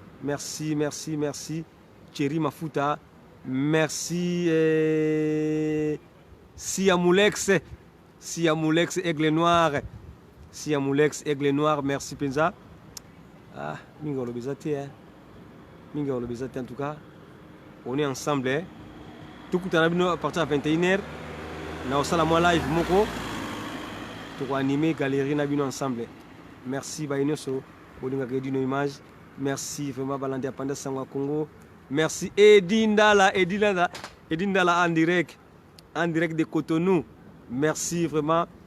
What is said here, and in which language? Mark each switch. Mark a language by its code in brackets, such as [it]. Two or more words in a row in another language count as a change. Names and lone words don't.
[fr] Merci, merci, merci. Thierry Mafuta. Merci, eh, Sia Moulex. Sia Moulex, Aigle Noir. [ln] Sia Moulex, Aigle Noir, merci mpenza. Ah, mingi olobi eza te, hein. Mingi olobi eza te, [fr] en tout cas. On est ensemble, hein. [ln] Tokutana bino [fr] à partir de vingt et une heures. [ln] Na osala mwa live moko. Toko animer galerie na bino ensemble. Merci, baye nyonso. Bolingaka edino image. [fr] Merci, vraiment, [ln] balandi ya [fr] Panda Sango ya Congo. Merci, Edi Ndala, Edi Ndala, Edi Ndala en direct. En direct de Cotonou. Merci, vraiment.